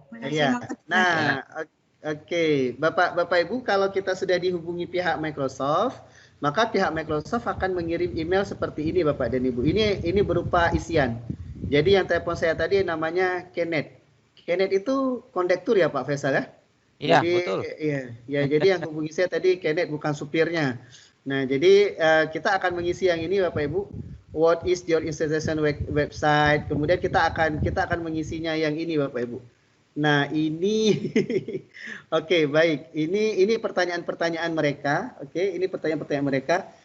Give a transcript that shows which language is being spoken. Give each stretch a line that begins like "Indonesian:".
Indonesian: Iya. Nah, oke. Bapak Ibu, kalau kita sudah dihubungi pihak Microsoft, maka pihak Microsoft akan mengirim email seperti ini Bapak dan Ibu. Ini berupa isian. Jadi yang telepon saya tadi namanya Kenneth. Kenneth itu kondektur ya Pak Faisal ya? Iya, jadi, betul. Iya, jadi yang hubungi saya tadi Kenneth bukan supirnya. Nah, jadi kita akan mengisi yang ini Bapak Ibu
English: what is your institution website.
Indonesian: Kemudian kita akan mengisinya yang ini Bapak Ibu. Nah, ini oke, baik. Ini pertanyaan-pertanyaan mereka. Oke, ini pertanyaan-pertanyaan mereka.